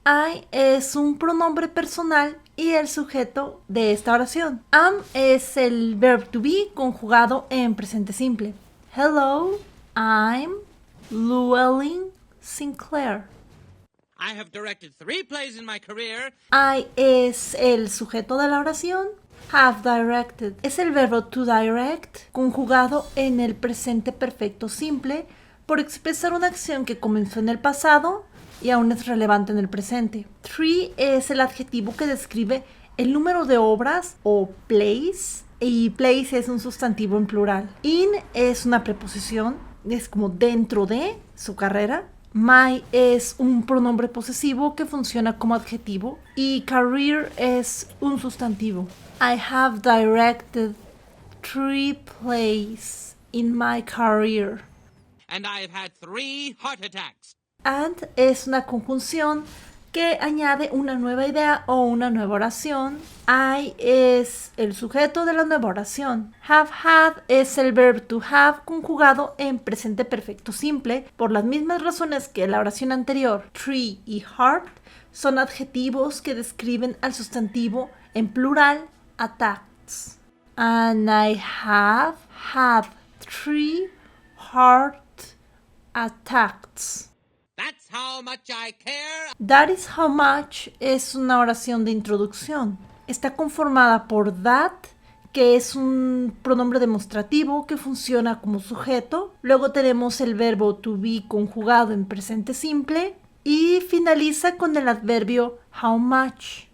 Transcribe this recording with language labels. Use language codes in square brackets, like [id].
[es] I es un pronombre personal y el sujeto de esta oración. Am es el verb to be conjugado en presente simple. [en] Hello, I'm Llewellyn Sinclair. I have directed 3 plays in my career. [es] I es el sujeto de la oración. Have directed es el verbo to direct conjugado en el presente perfecto simple por expresar una acción que comenzó en el pasado y aún es relevante en el presente. 3 es el adjetivo que describe el número de obras o plays y plays es un sustantivo en plural. In es una preposición, es como dentro de su carrera. My es un pronombre posesivo que funciona como adjetivo y career es un sustantivo. [en] I have directed 3 plays in my career. And I have had 3 heart attacks. [es] And es una conjunción que añade una nueva idea o una nueva oración. I es el sujeto de la nueva oración. Have had es el verbo to have conjugado en presente perfecto simple por las mismas razones que la oración anterior. Tree y heart son adjetivos que describen al sustantivo en plural attacks. [en] And I have had 3 heart attacks. That's how much I care. That is how much [es] es una oración de introducción. Está conformada por that, que es un pronombre demostrativo que funciona como sujeto. Luego tenemos el verbo to be conjugado en presente simple y finaliza con el adverbio how much.